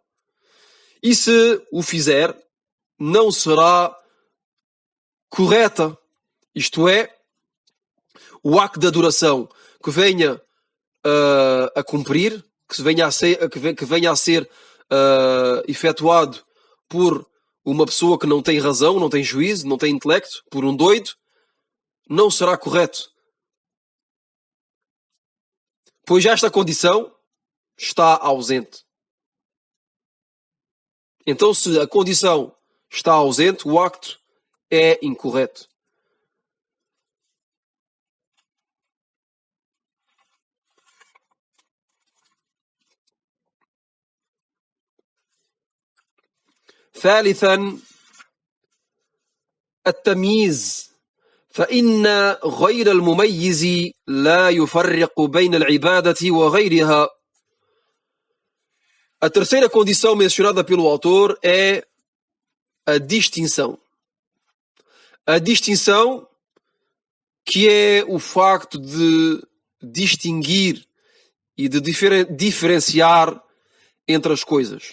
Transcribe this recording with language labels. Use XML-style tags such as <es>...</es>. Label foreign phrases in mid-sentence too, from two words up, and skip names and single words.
<pt>E se o fizer, não será correta, isto é, o acto de adoração que venha a cumprir, que venha a ser efetuado por uma pessoa que não tem razão, não tem juízo, não tem intelecto, por um doido, não será correto. Pois esta condição está ausente. Então, se a condição está ausente, o acto é incorreto.</pt> <ar>ثالثا التمييز فإن غير المميز لا يفرق بين العبادة وغيرها.</ar> <pt>A terceira condição mencionada pelo autor é a distinção. A distinção, que é o facto de distinguir e de diferenciar entre as coisas.</pt>